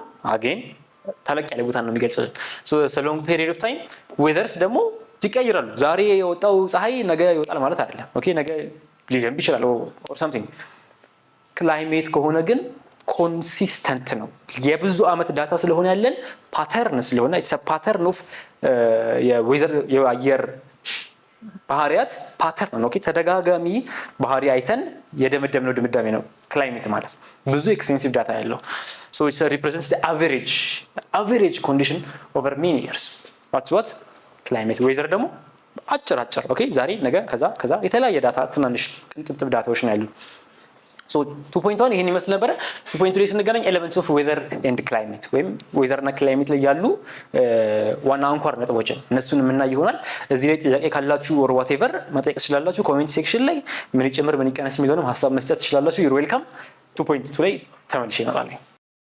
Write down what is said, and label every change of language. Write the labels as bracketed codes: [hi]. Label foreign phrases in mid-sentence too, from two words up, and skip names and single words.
[am] አጌን ተለቅ ያለ ቦታ ነው የሚገልጽልን። [en] so long period of time። [am] ዌዘርስ ደግሞ ይቀይራሉ። ዛሬ የወጣው ፀሐይ ነገ ይወጣል ማለት አይደለም። ኦኬ ነገ ሊዘንብ ይችላል [en] or something። [am] ክላይሜት ከሆነ ግን ኮንሲስተንት ነው። የብዙ ዓመት ዳታ ስለሆነ ያለን ፓተርን ስለሆነ [en] it's a pattern of [am] የዌዘር የአየር ባህሪያት ፓተርን ኦኬ ተደጋጋሚ ባህሪ አይተን የደመደምነው ድምዳሜ ነው ክላይሜት ማለት ብዙ [en] extensive data [am] ያለው [en] so it represents the average condition over many years what's what climate weather [am] ደግሞ አጭር ኦኬ ዛሬ ነገ ከዛ የተለያየ ዳታ ትናንሽ ቅንጥብጥብ ዳታዎች ነው ያሉ so 2.1 ይሄን ይመስል ነበር 2.2 ላይ ስንገናኝ [en] elements of weather and climate [am] ወይም weather እና climate ላይ ያሉ ዋና አንኳር ነጥቦችን እነሱን የምናይ ይሆናል እዚህ ላይ ጥያቄ ካላችሁ [en] or whatever [am] መጠየቅ ትችላላችሁ [en] comment section [am] ላይ ምን ይጨምር ምን ይቀነስ የሚለውንም ሐሳብ መስጠት ትችላላችሁ [en] you're welcome [am] 2.2 ላይ ተመልሼ እመጣለሁ